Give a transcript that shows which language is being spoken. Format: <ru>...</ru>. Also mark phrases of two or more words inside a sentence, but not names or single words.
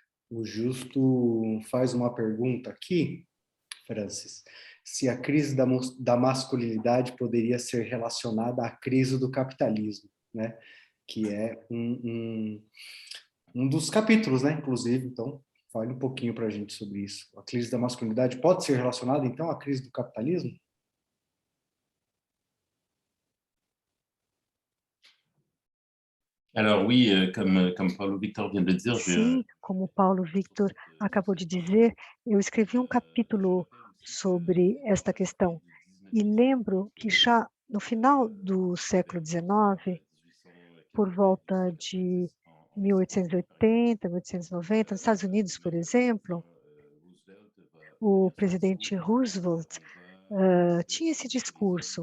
<pt>O Justo faz uma pergunta aqui, Francis, se a crise da masculinidade poderia ser relacionada à crise do capitalismo, né? Que é um dos capítulos, né? Inclusive, então, fale um pouquinho para a gente sobre isso. A crise da masculinidade pode ser relacionada, então, à crise do capitalismo?</pt> <fr>Alors oui, comme Paulo Victor vient de le dire,</fr> <pt>Sim, como Paulo Victor acabou de dizer, eu escrevi um capítulo sobre esta questão. E lembro que já no final do século XIX, por volta de 1880, 1890, nos Estados Unidos, por exemplo, o presidente Roosevelt tinha esse discurso.</pt>